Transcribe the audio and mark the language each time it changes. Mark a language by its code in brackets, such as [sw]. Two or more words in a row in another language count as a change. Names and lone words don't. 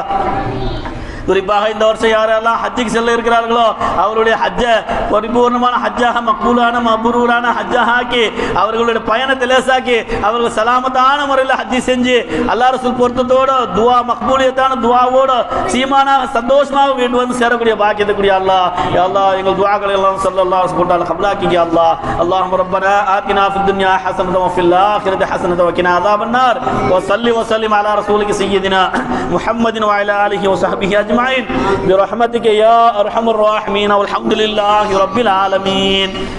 [ta] குறிப்பாக இந்த வருஷம் யாரெல்லாம் ஹஜ்ஜுக்கு செல்ல இருக்கிறார்களோ அவருடைய ஹஜ்ஜை பரிபூர்ணமான ஹஜ்ஜாக மக்பூலான மப்ரூரான ஹஜ்ஜாக ஆக்கி அவர்களுடைய பயணத்தை லேசாக்கி அவர்கள் சலாமத்தான முறையில் ஹஜ்ஜி செஞ்சு அல்லாஹ் ரசூல் பொருத்தத்தோடு துவா மக்பூலியத்தான துவாவோடு சீமானாக சந்தோஷமாக வீட்டு வந்து சேரக்கூடிய பாக்கியத்துக்குரிய அல்லாஹ். யா அல்லாஹ், எங்கள் துஆக்களை எல்லாம் [ar] صلى الله عليه وسلم [ta] கபூலாக்கிய அல்லாஹ். [ar] اللهم ربنا آتنا في الدنيا حسنة وفي الآخرة حسنة وقنا عذاب النار وصل وسلم على رسولك سيدنا محمد وعلى آله وصحبه أجمعين برحمتك يا أرحم الراحمين والحمد لله رب العالمين.